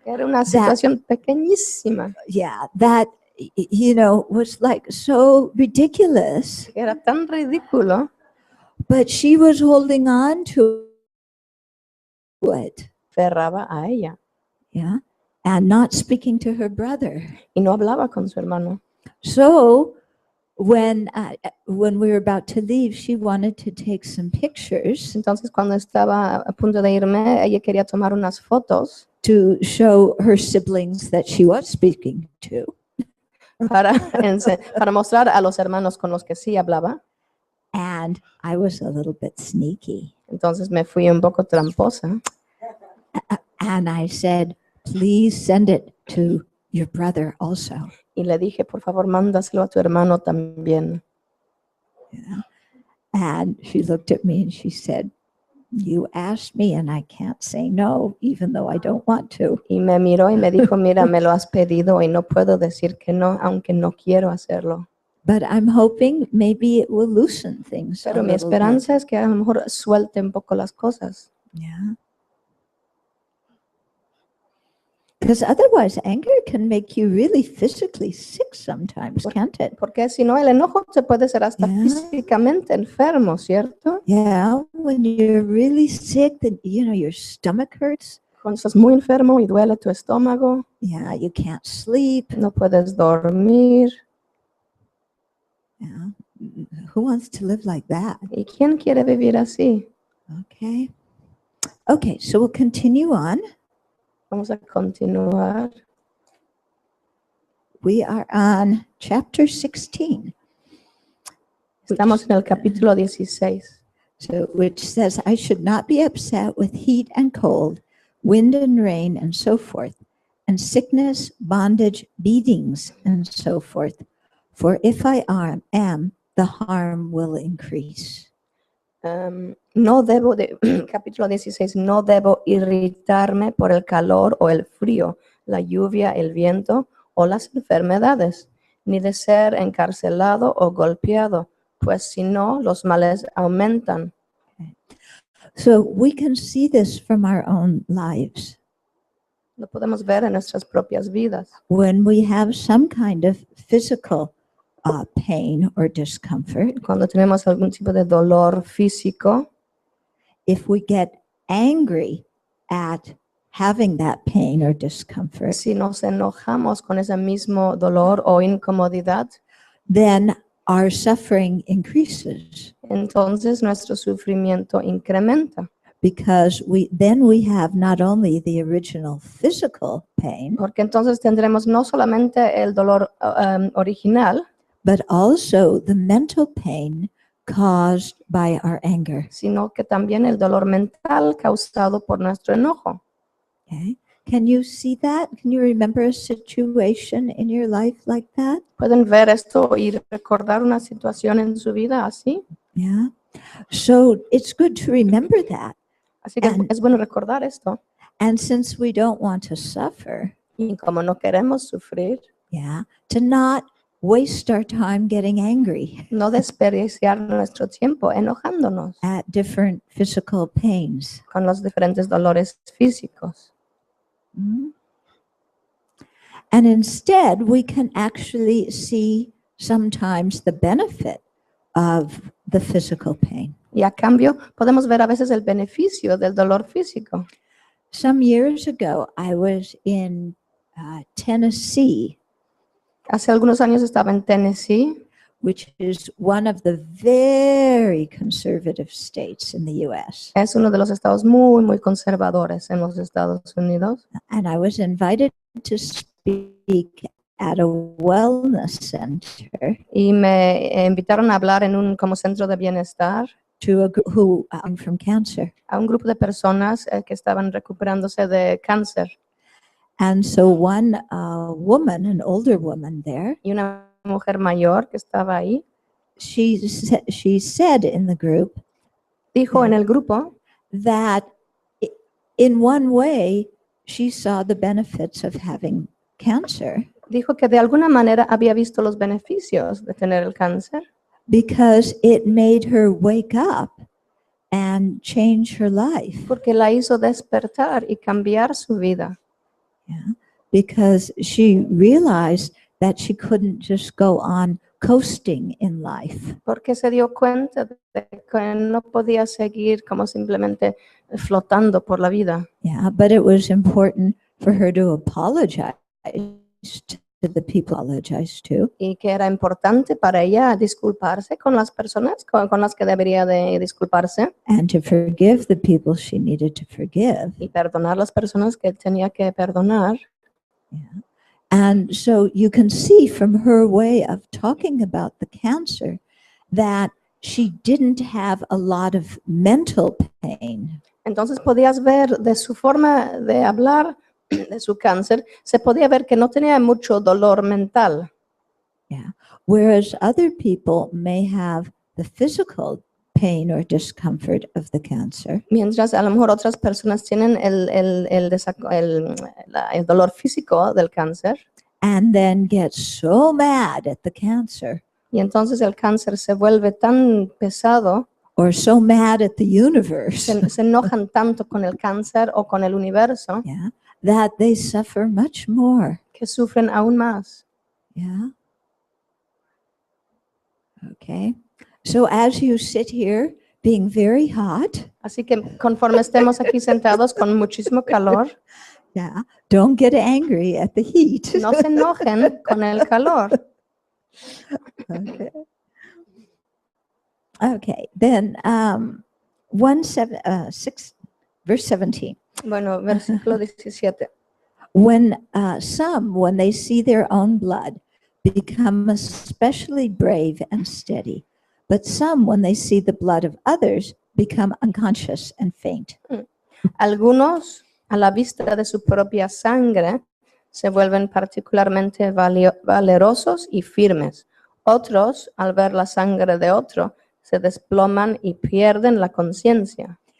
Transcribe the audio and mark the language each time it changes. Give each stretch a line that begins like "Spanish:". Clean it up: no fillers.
Spanish: Era una situación pequeñísima,
English: Yeah, that, you know, was like so ridiculous,
Spanish: que era tan ridículo,
English: but she was holding on to it.
Spanish: ferraba a ella
English: Yeah, and not speaking to her brother.
Spanish: y no hablaba con su hermano.
English: So when we were about to leave, she wanted to take some pictures
Spanish: Entonces cuando estaba a punto de irme, ella quería tomar unas fotos
English: to show her siblings that she was speaking to.
Spanish: para mostrar a los hermanos con los que sí hablaba.
English: And I was a little bit sneaky.
Spanish: Entonces me fui un poco tramposa
English: And I said, please send it to your brother also.
Spanish: y le dije, por favor, mándaselo a tu hermano también.
English: Yeah. And she looked at me and she said, you asked me and I can't say no, even though I don't want to.
Spanish: Y me miró y me dijo, mira, me lo has pedido y no puedo decir que no, aunque no quiero hacerlo.
English: But I'm hoping maybe it will loosen things.
Spanish: Pero a mi
English: little bit.
Spanish: esperanza es que a lo mejor suelte un poco las cosas.
English: Yeah. Because otherwise, anger can make you really physically sick sometimes, can't it?
Spanish: Porque si no, el enojo se puede ser hasta
English: Yeah.
Spanish: físicamente enfermo, ¿cierto?
English: Yeah, when you're really sick, then your stomach hurts.
Spanish: Cuando estás muy enfermo y duele tu estómago,
English: Yeah, you can't sleep.
Spanish: no puedes dormir.
English: Yeah. Who wants to live like that?
Spanish: ¿Y quién quiere vivir así?
English: Okay. Okay, so we'll continue on.
Spanish: Vamos a continuar.
English: We are on chapter 16.
Spanish: Estamos en el capítulo 16.
English: Which says, I should not be upset with heat and cold, wind and rain, and so forth, and sickness, bondage, beatings, and so forth. For if I am, the harm will increase.
Spanish: No debo capítulo 16, no debo irritarme por el calor o el frío, la lluvia, el viento o las enfermedades, ni de ser encarcelado o golpeado, pues si no, los males aumentan.
English: So we can see this from our own lives.
Spanish: Lo podemos ver en nuestras propias vidas.
English: When we have some kind of physical pain or discomfort,
Spanish: Cuando tenemos algún tipo de dolor físico,
English: if we get angry at having that pain or discomfort,
Spanish: si nos enojamos con ese mismo dolor o incomodidad,
English: then our suffering increases
Spanish: entonces nuestro sufrimiento incrementa.
English: because then we have not only the original physical pain,
Spanish: Porque entonces tendremos no solamente el dolor original,
English: but also the mental pain caused by our anger.
Spanish: sino que también el dolor mental causado por nuestro enojo.
English: Okay? Can you see that? Can you remember a situation in your life like that?
Spanish: ¿Pueden ver esto y recordar una situación en su vida así?
English: Yeah. So it's good to remember that.
Spanish: Así que
English: And-
Spanish: es bueno recordar esto.
English: And since we don't want to suffer,
Spanish: Y como no queremos sufrir,
English: yeah, to not waste our time getting angry
Spanish: no desperdiciar nuestro tiempo enojándonos
English: at different physical pains.
Spanish: con los diferentes dolores físicos. Mhm.
English: And instead, we can actually see sometimes the benefit of the physical pain.
Spanish: Y a cambio, podemos ver a veces el beneficio del dolor físico.
English: Some years ago, I was in Tennessee,
Spanish: Hace algunos años estaba en Tennessee,
English: which is one of the very conservative states in the US.
Spanish: es uno de los estados muy, muy conservadores en los Estados Unidos.
English: And I was invited to speak at a wellness center
Spanish: Y me invitaron a hablar en un como centro de bienestar
English: to a group who from cancer.
Spanish: a un grupo de personas que estaban recuperándose de cáncer.
English: And so one woman, an older woman there,
Spanish: Y una mujer mayor que estaba ahí
English: she said in the group
Spanish: dijo en el grupo
English: that in one way she saw the benefits of having cancer
Spanish: dijo que de alguna manera había visto los beneficios de tener el cáncer
English: because it made her wake up and change her life.
Spanish: porque la hizo despertar y cambiar su vida.
English: Yeah. Because she realized that she couldn't just go on coasting in life.
Spanish: Porque se dio cuenta de que no podía seguir como simplemente flotando por la vida.
English: Yeah, but it was important for her to apologize to the people apologize to.
Spanish: Y que era importante para ella disculparse con las personas con las que debería de disculparse
English: And to forgive the people she needed to forgive.
Spanish: y perdonar las personas que tenía que perdonar.
English: Yeah. And so you can see from her way of talking about the cancer that she didn't have a lot of mental pain.
Spanish: Entonces podías ver de su forma de hablar de su cáncer, se podía ver que no tenía mucho dolor mental.
English: Yeah. Whereas other people may have the physical pain or discomfort of the cancer,
Spanish: Mientras a lo mejor otras personas tienen el dolor físico del cáncer
English: and then get so mad at the cancer
Spanish: y entonces el cáncer se vuelve tan pesado,
English: or so mad at the universe,
Spanish: se enojan tanto con el cáncer o con el universo,
English: yeah, that they suffer much more.
Spanish: que sufren aún más.
English: Yeah. Okay. So as you sit here being very hot,
Spanish: Así que conforme estemos aquí sentados con muchísimo calor,
English: yeah, don't get angry at the heat.
Spanish: no se enojen con el calor.
English: Okay. Okay. Then verse 17.
Spanish: Bueno, versículo 17.
English: When when they see their own blood, become especially brave and steady, but some, when they see the blood of others, become unconscious and faint.
Spanish: Algunos, a la vista de su propia sangre, se vuelven particularmente valerosos y firmes. Otros, al ver la sangre de otro, se desploman y pierden la conciencia.